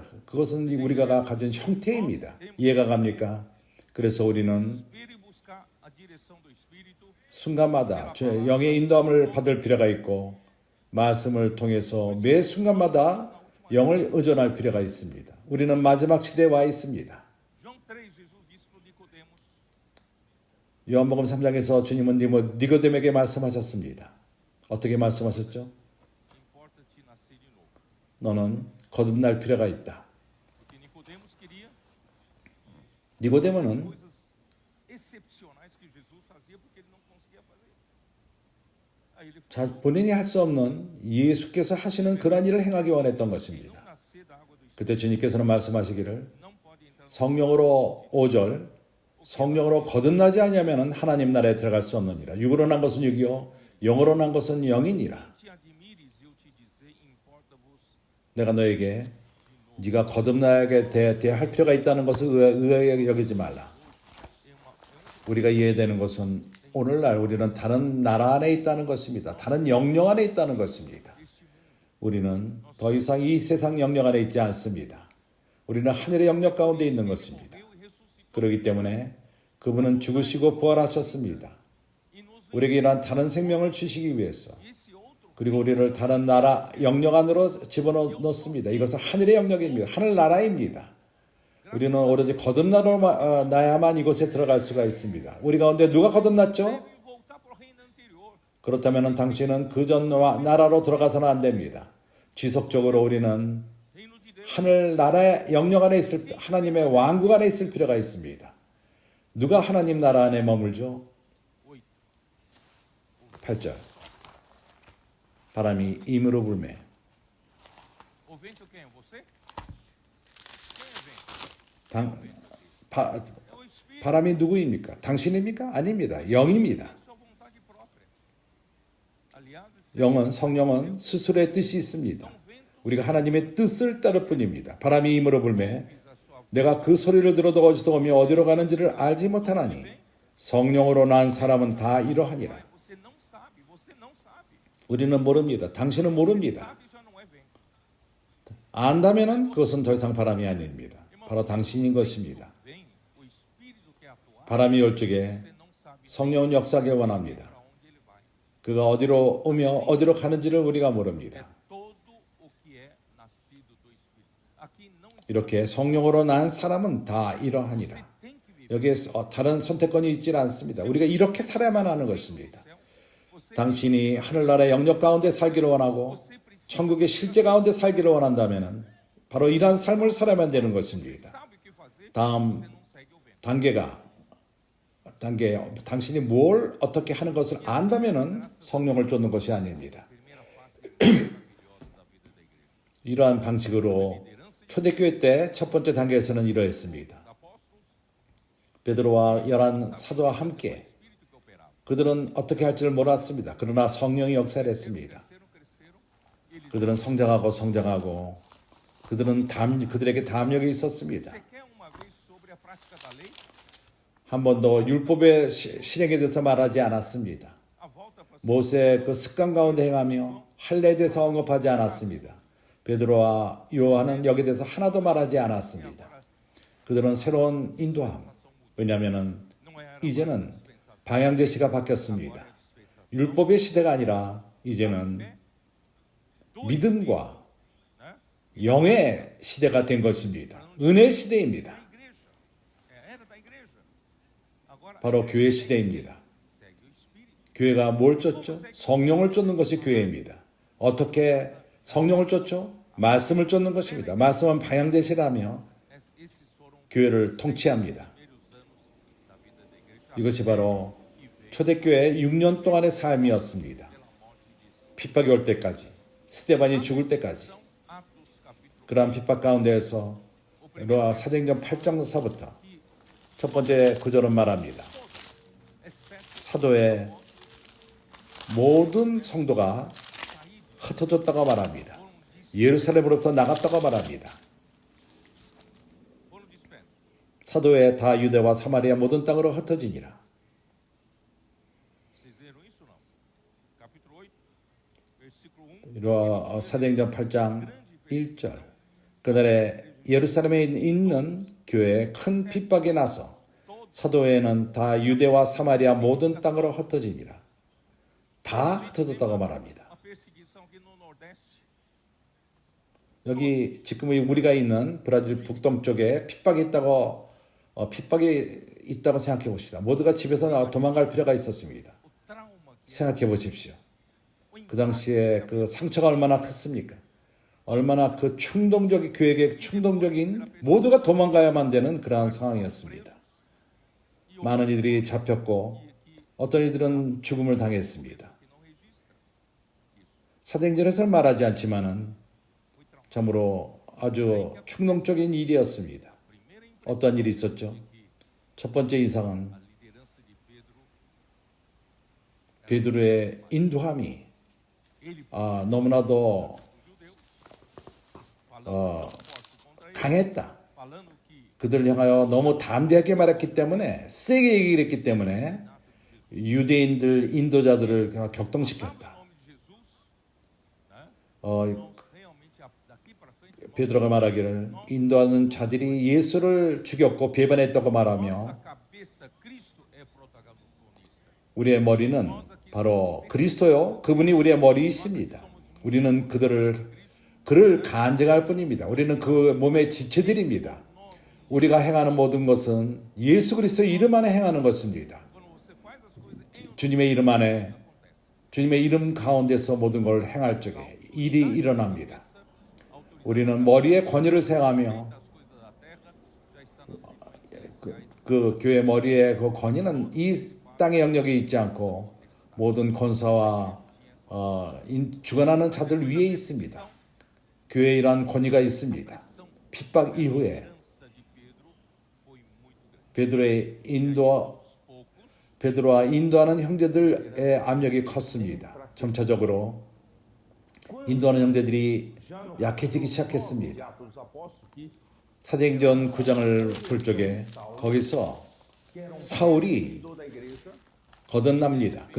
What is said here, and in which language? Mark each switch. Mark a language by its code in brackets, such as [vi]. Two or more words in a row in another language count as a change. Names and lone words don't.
[ko] 그것은 우리가 가진 형태입니다. 이해가 갑니까? 그래서 우리는 [pt] Espere buscar a direção do Espírito. [ko] 순간마다 영의 인도함을 받을 필요가 있고 말씀을 통해서 매 순간마다 영을 의존할 필요가 있습니다. 우리는 마지막 시대에 와 있습니다. [pt] João 3, Jesus disse para Nicodemos: [ko] 요한복음 3장에서 주님은 니고데모에게 말씀하셨습니다. 어떻게 말씀하셨죠? [pt] importa-te nascer de novo. [ko] 너는 거듭날 필요가 있다. [pt] Porque Nicodemos queria [ko] 니고데모는 [pt] coisas excepcionais que Jesus fazia porque ele não conseguia fazer. Aí ele falou: [ko] 본인이 할 수 없는 예수께서 하시는 그런 일을 행하기 원했던 것입니다. [pt] não nascer da água do Espírito, [ko] 그때 주님께서는 말씀하시기를 [pt] não pode entrar no [ko] 성령으로 5절 성령으로 거듭나지 않으면 하나님 나라에 들어갈 수 없느니라. 육으로 난 것은 육이요 영으로 난 것은 영이니라. [pt] te admires eu te dizer, importa-vos. [ko] 내가 너에게 네가 거듭나게 할 필요가 있다는 것을 의아하게 여기지 말라. 우리가 이해되는 것은 오늘날 우리는 다른 나라 안에 있다는 것입니다. 다른 영역 안에 있다는 것입니다. 우리는 더 이상 이 세상 영역 안에 있지 않습니다. 우리는 하늘의 영역 가운데 있는 것입니다. 그렇기 때문에 그분은 죽으시고 부활하셨습니다. 우리에게 이러한 다른 생명을 주시기 위해서 Esse outro 그리고 우리를 다른 나라 영역 안으로 집어넣습니다. 이것은 하늘의 영역입니다. 하늘나라입니다. 우리는 오로지 거듭나야만 이곳에 들어갈 수가 있습니다. 우리 가운데 누가 거듭났죠? [pt] deve voltar para o reino anterior. [ko] 그렇다면 당신은 그전 나라로 들어가서는 안 됩니다. 지속적으로 우리는 [pt] Reino de Deus. [ko] 하늘나라의 영역 안에 있을 하나님의 왕국 안에 있을 필요가 있습니다. 누가 하나님 나라 안에 머물죠? 8절 바람이 임으로 불매 [pt] O vento quem é? Você? Quem é vento? É o Espírito, [ko] 바람이 누구입니까? 당신입니까? 아닙니다. 영입니다. [pt] sua vontade própria. Aliás, [ko] 영은 성령은 스스로의 뜻이 있습니다. 우리가 하나님의 뜻을 따를 뿐입니다. 바람이 임으로 불매 내가 그 소리를 들어도 어디서 오며 어디로 가는지를 알지 못하나니 성령으로 난 사람은 다 이러하니라. [pt] você não sabe, você não sabe. [ko] 우리는 모릅니다. 당신은 모릅니다. [pt] Sabe já não é vento. [ko] 안다면은 그것은 더 이상 바람이 아닙니다. 바로 당신인 것입니다. [pt] Vem o Espírito quer atuar, [ko] 바람이 올 적에 [pt] você não sabe [ko] 성령은 역사하길 원합니다. [pt] para onde ele vai. [ko] 그가 어디로 오며 어디로 가는지를 우리가 모릅니다. [pt] Todo o que é nascido do Espírito. Aqui não [ko] 이렇게 성령으로 난 사람은 다 이러하니라. [pt] tem que viver [ko] 여기에 다른 선택권이 있지 않습니다. 우리가 이렇게 살아야만 하는 것입니다. [pt] no céu. Você [ko] 당신이 하늘나라의 영역 가운데 살기를 원하고 천국의 실제 가운데 살기를 원한다면 바로 이러한 삶을 살아야만 되는 것입니다. [pt] sabe o que fazer, [ko] 다음 [pt] você não segue o vento. [ko] 단계 당신이 뭘 어떻게 하는 것을 안다면은 성령을 쫓는 것이 아닙니다. [pt] Primeira parte maravilhosa da vida da igreja. [ko] 이러한 방식으로 초대교회 때 첫 번째 단계에서는 이러했습니다. [pt] Apóstolos, [ko] 베드로와 열한 사도와 함께 [pt] Espírito que operava. [ko] 그들은 어떻게 할지를 몰랐습니다. 그러나 성령이 역사를 했습니다. [pt] Cresceram. Eles [ko] 그들은 성장하고 그들에게 담력이 있었습니다. [pt] Você quer uma vez sobre a prática da lei? [ko] 한 번도 율법의 실행에 대해서 말하지 않았습니다. [pt] A volta para [ko] 모세의 그 습관 가운데 행하며 할례에 대해서 언급하지 않았습니다. 베드로와 요한은 여기에 대해서 하나도 말하지 않았습니다. 그들은 새로운 인도함. 왜냐하면 [pt] não era [ko] 이제는 방향제 시가 바뀌었습니다. 율법의 시대가 아니라 이제는 믿음과 영의 시대가 된 것입니다. 은혜 시대입니다. [pt] igreja. Era da igreja. Agora [ko] 바로 교회 시대입니다. [pt] segue o Espírito. [ko] 교회가 뭘 쫓죠? 성령을 쫓는 것이 교회입니다. 어떻게 성령을 쫓죠? 말씀을 쫓는 것입니다. 말씀은 방향제시라며 [pt] Esses foram [ko] 교회를 통치합니다. [pt] os primeiros anos da vida da igreja. [ko] 이것이 바로 초대교회의 6년 동안의 삶이었습니다. 핍박이 올 때까지, 스데반이 죽을 때까지 [pt] Atos capítulo [ko] 그러한 핍박 가운데에서 사도행전 8장서부터 첫 번째 구절은 말합니다. [pt] exceto [ko] 사도의 모든 성도가 흩어졌다고 말합니다. 예루살렘으로부터 나갔다고 말합니다. [pt] Paulo diz, Pedro, [ko] 사도의 다 유대와 사마리아 모든 땅으로 흩어지니라. [pt] vocês leram isso ou não? Capítulo 8, versículo 1. [ko] 이로 사도행전 8장 1절. 그날에 예루살렘에 있는 교회에 큰 핍박이 나서 사도회는 다 유대와 사마리아 모든 땅으로 흩어지니라. 다 흩어졌다고 말합니다. [pt] Uma perseguição aqui no Nordeste. [ko] 여기 지금 우리가 있는 브라질 북동쪽에 핍박이 있다고 생각해 봅시다. 모두가 집에서 도망갈 필요가 있었습니다. [pt] O trauma que [ko] 생각해 보십시오. 그 당시에 그 상처가 얼마나 컸습니까? 얼마나 그 교회의 충동적인 모두가 도망가야만 되는 그러한 상황이었습니다. 많은 이들이 잡혔고 어떤 이들은 죽음을 당했습니다. [pt] não registra. [ko] 사도행전에서는 말하지 않지만은 참으로 아주 충동적인 일이었습니다. 어떤 일이 있었죠? 첫 번째 인상은 [pt] A liderança de Pedro, [ko] 베드로의 인도함이 [pt] ele, [ko] 너무나도 [pt] o judeu, falando tão forte contra ele, [ko] 강했다. [pt] falando que [ko] 그들을 향하여 너무 담대하게 말했기 때문에 세게 얘기를 했기 때문에 유대인들 인도자들을 [pt] o [ko] 격동시켰다. [pt] nome de Jesus, né? 어, Então, realmente daqui para frente, nós, [ko] 베드로가 말하기를 인도하는 자들이 예수를 죽였고 배반했다고 말하며 [pt] nossa cabeça, Cristo é protagonista. [ko] 우리의 머리는 바로 그리스도요. 그분이 우리의 머리이십니다. 우리는 그를 간증할 뿐입니다. 우리는 그 몸의 지체들입니다. 우리가 행하는 모든 것은 예수 그리스도의 이름 안에 행하는 것입니다. Quando você faz as coisas em 주님의 이름 안에 주님의 이름 가운데서 모든 걸 행할 적에 일이 일어납니다. 우리는 머리의 권위를 생각하며 [pt] das coisas da terra, já está nas dimensões. [ko] 그 교회 머리의 그 권위는 이 땅의 영역에 있지 않고 모든 권사와 주관하는 자들 위에 있습니다. 교회에 이러한 권위가 있습니다. 핍박 이후에 [pt] A herança de Pedro foi muito grande. [ko] 베드로와 인도하는 형제들의 압력이 컸습니다. 점차적으로 인도하는 형제들이 약해지기 시작했습니다. 사도행전 9장을 볼 적에 거기서 사울이 거듭납니다.